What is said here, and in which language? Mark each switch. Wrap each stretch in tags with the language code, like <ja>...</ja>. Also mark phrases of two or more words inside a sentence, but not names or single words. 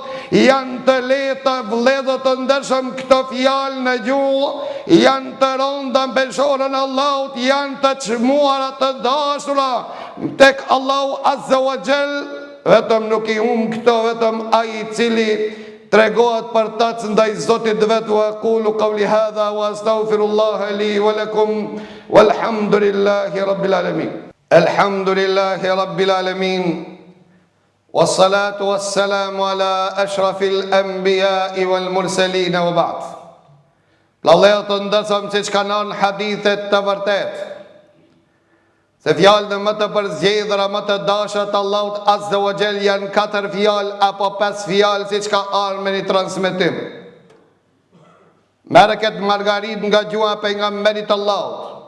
<sq>Janë të lehta vëllezër të ndershëm këto fjalë në gjuhë, janë të rënda në peshorën Allahut, janë të çmuara të dashura. tek Allahu</sq> <ar>عز وجل,</ar> <sq>vetëm nuk I humb këto, vetëm ai I cili tregohet për ta ndaj Zotit vet.</sq> <ar>وأقول قولي هذا وأستغفر الله لي ولكم والحمد لله رب العالمين. الحمد لله رب العالمين. والصلاة والسلام على أشرف الأنبياء والمرسلين وبعد.</ar> <sq>Vëllezër të ndershëm, siç kanë thënë hadithet të vërtet, se fjalët më të përzgjedhura, më të dashura të Allahut</sq> <ar>عز وجل</ar> <sq>janë 4 fjalë apo 5 fjalë, siç ka ardhur me një transmetim. Merë këtë margarit nga gjuha pejgamberit Allahut.</sq>